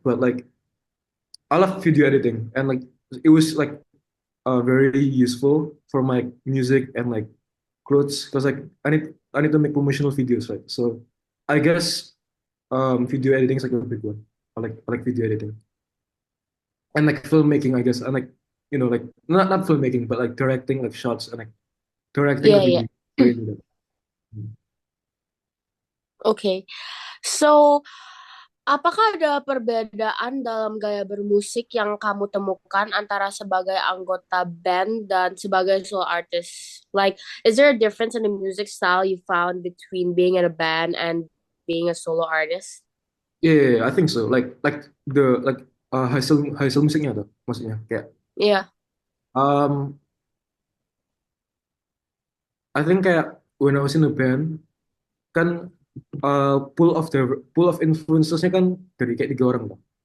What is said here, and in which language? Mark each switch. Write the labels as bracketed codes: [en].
[en] But like I love video editing, and like it was like very useful for my music and like clothes because like I need to make promotional videos, right? So I guess video editing is like a big one. I like video editing and like filmmaking, I guess, and like like not filmmaking but like directing like shots and like directing a Yeah, yeah. video. Very into that. Okay. [id] So, apakah ada perbedaan dalam gaya bermusik yang kamu temukan antara sebagai anggota band dan sebagai solo artist? [en] Like, is there a difference in the music style you found between being in a band and being a solo artist? Yeah, yeah, yeah, I think so. Like the like [id] hasil musiknya tuh maksudnya kayak [en] Yeah. um I think kayak when I was in a band kan pool of influencersnya [id] kan dari kayak 3 orang tuh.